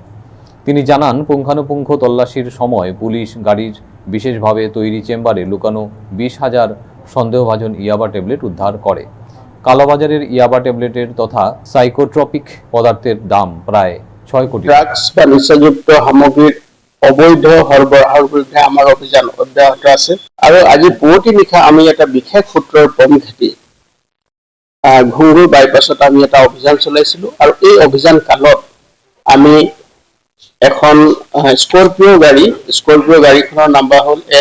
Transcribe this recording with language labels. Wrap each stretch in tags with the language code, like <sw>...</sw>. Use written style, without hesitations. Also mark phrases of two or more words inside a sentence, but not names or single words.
<bn>তিনি জানান, পুঙ্খানুপুঙ্খ তল্লাশির সময় পুলিশ গাড়ির বিশেষভাবে তৈরি চেম্বারে লুকানো 20,000 সন্দেহভাজন ইয়াবা ট্যাবলেট উদ্ধার করে। কালোবাজারের ইয়াবা ট্যাবলেটের তথা সাইকোট্রপিক পদার্থের দাম প্রায় 6 কোটি।</bn> <as>ড্রাগস বা নিশাযুক্ত সামগ্রীর অবৈধ সৰবৰাহৰ বিৰুদ্ধে আমাৰ অভিযান অব্যাহত আছে আৰু আজি পুৱতি নিশা আমি এটা বিশেষ সূত্ৰৰ পম ঘেটি ঘুংগুৰ বাইপাছত আমি এটা অভিযান চলাইছিলো আৰু এই অভিযান কালত আমি এখন স্কৰপিঅ' গাড়ীখনৰ নাম্বাৰ হ'ল</as>